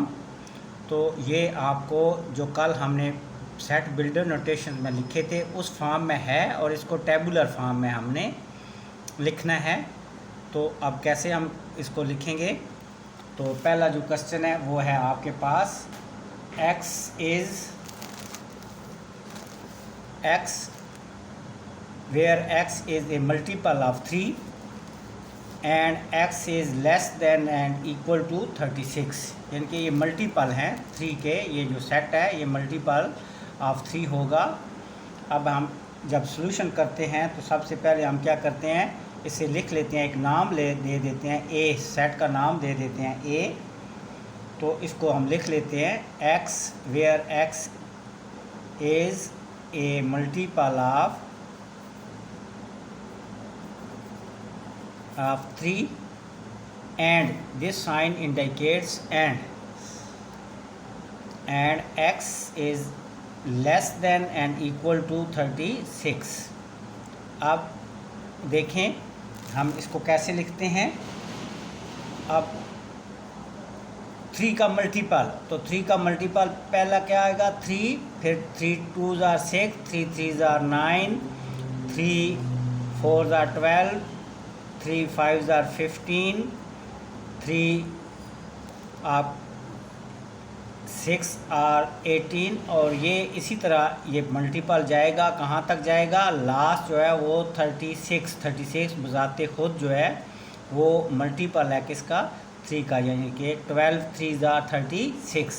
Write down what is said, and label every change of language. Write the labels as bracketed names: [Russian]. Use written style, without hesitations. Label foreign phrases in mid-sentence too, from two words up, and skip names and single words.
[Hindi] तो ये आपको जो कल हमने सेट बिल्डर नोटेशन में लिखे थे उस फॉर्म में है और इसको टेबुलर फॉर्म में हमने लिखना है। तो अब कैसे हम इसको लिखेंगे? तो पहला जो क्वेश्चन है वो है आपके पास [English] x where x is a multiple of 3 and x is less than and equal to 36। [Hindi] यानी कि ये मल्टीपल हैं 3 के, ये जो सेट है ये [English] multiple of [Hindi] 3 होगा। अब हम जब सॉल्यूशन करते हैं तो सबसे पहले हम क्या करते हैं, इसे लिख लेते हैं, एक नाम दे देते हैं ए, सेट का नाम दे देते हैं ए। तो इसको हम लिख लेते हैं [English] x where x is a multiple of 3 and this sign indicates and x is less than and equal to 36। [Hindi] अब देखें हम इसको कैसे लिखते हैं। अब 3 का मल्टीपल, तो 3 का मल्टीपल पहला क्या आएगा 3, फिर 3 [English] 2s are 6, 3 3s are 9, 3 4s are 12, 3 5s are 15, [Hindi] 3 आप [English] 6 are 18 [Hindi] और ये इसी तरह ये मल्टीपल जाएगा, कहाँ तक जाएगा, लास्ट जो है वो 36 बजाते खुद जो है वो मल्टीपल है किसका, 3 का, यानी कि [English] 12 3s are 36।